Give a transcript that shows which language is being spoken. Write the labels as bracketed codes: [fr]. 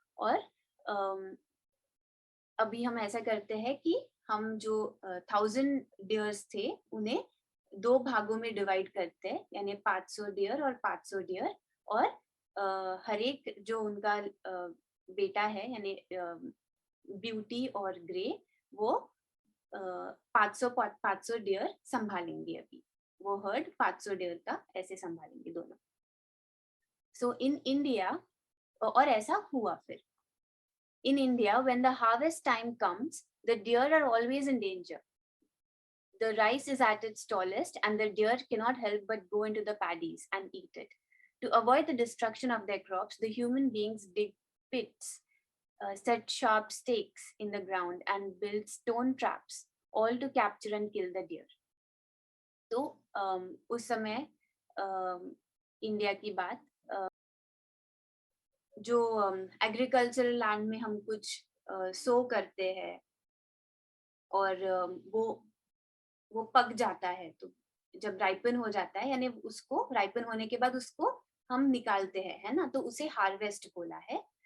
[hi] और अभी हम ऐसा करते हैं कि हम जो 1000 डियर्स थे उन्हें 2 भागों में डिवाइड करते हैं, यानी 500 डियर और 500 डियर, और हर एक जो उनका बेटा है, यानी ब्यूटी और ग्रे, वो 500 डियर संभालेंगे अभी, वो हर्ड 500 डियर का ऐसे संभालेंगे दोनों। [en] so in India, [hi] और ऐसा हुआ फिर। [en] In India, when the harvest time comes, the deer are always in danger. The rice is at its tallest, and the deer cannot help but go into the paddies and eat it. To avoid the destruction of their crops, the human beings dig pits, set sharp stakes in the ground, and build stone traps, all to capture and kill the deer. [hi] तो उस समय India की बात, जो agricultural land में हम कुछ सो करते हैं और वो पक जाता है, तो जब राइपन हो जाता है, यानी उसको राइपन होने के बाद उसको हम निकालते हैं, है ना, तो उसे हार्वेस्ट बोला है।